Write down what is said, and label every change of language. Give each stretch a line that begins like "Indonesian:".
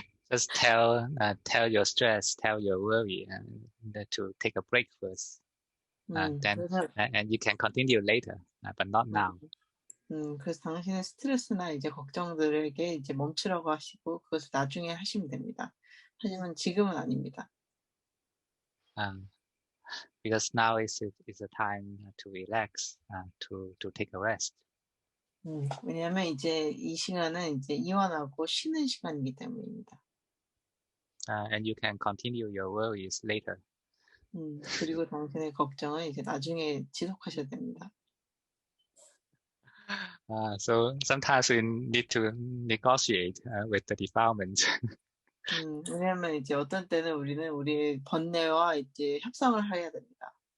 English: Just tell your stress, tell your worry, to take a break first. Then and you can continue later, but not now.
Korean: 그래서 당신의 스트레스나 이제 걱정들에게 이제 멈추라고 하시고 그것을 나중에 하시면 됩니다. 하지만 지금은 아닙니다.
English: Because now is a time to relax, to take a rest.
Korean: 왜냐하면 이제 이 시간은 이제 이완하고 쉬는 시간이기 때문입니다.
English: And you can continue your worries later.
Korean: 그리고 당신의 걱정은 이제 나중에 지속하셔야 됩니다.
English: So sometimes we need to negotiate with the defilement.
Korean: 왜냐하면 이제 어떤 때는 우리는 우리의 번뇌와 이제 협상을 해야 됩니다.